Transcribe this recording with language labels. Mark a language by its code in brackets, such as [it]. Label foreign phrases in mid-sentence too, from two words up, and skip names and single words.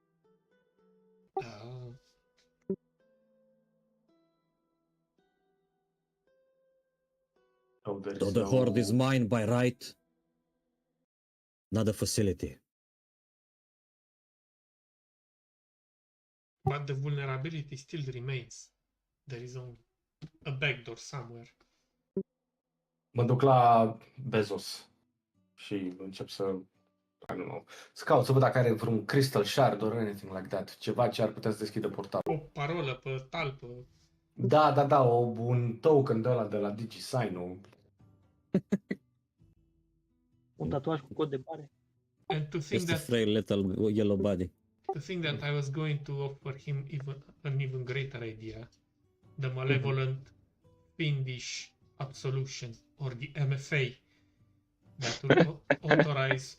[en] Oh, there So is the no... horde is mine by right, not a facility. But the vulnerability still remains. There is a backdoor somewhere. [ro] Mă duc la Bezos și încep să, [en] I don't know, [ro] să caut să văd dacă are vreun [en] crystal shard or anything like that. [ro] Ceva ce ar putea să deschidă portalul. O parolă pe talpă. Da, un token de ăla de la DigiSign-ul. Un tatuaj cu cod de bare? [en] And to think Just a that frail little yellow body. I was going to offer him an even greater idea. The malevolent fiendish absolution, or the MFA, that will authorize